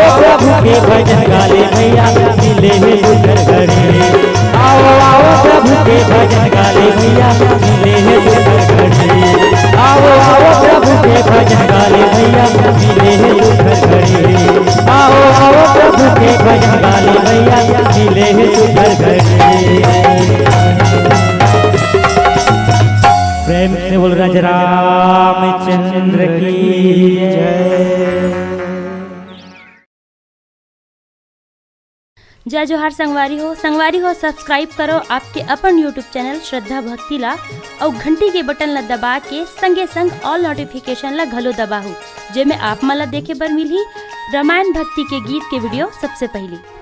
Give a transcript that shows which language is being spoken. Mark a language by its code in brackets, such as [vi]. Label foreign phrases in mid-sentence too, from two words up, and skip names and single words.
[hne] प्रभु के भजन गाले भैया मिले है सुंदर घड़ी आओ आओ प्रभु के भजन गाले भैया मिले है सुंदर घड़ी आओ आओ प्रभु के भजन गाले भैया मिले है सुंदर घड़ी आओ आओ प्रभु के भजन गाले भैया मिले है सुंदर घड़ी प्रेम से बोल राज रामचंद्र की जय जोहार संगवारी हो सब्सक्राइब करो आपके अपन यूट्यूब चैनल श्रद्धा भक्ति ला और घंटी के बटन ला दबा के संगे संग [en] all notification [hne] ला घलो दबाहू जेमे आप मला देखे बर मिलही रामायण भक्ति के गीत के वीडियो सबसे पहले।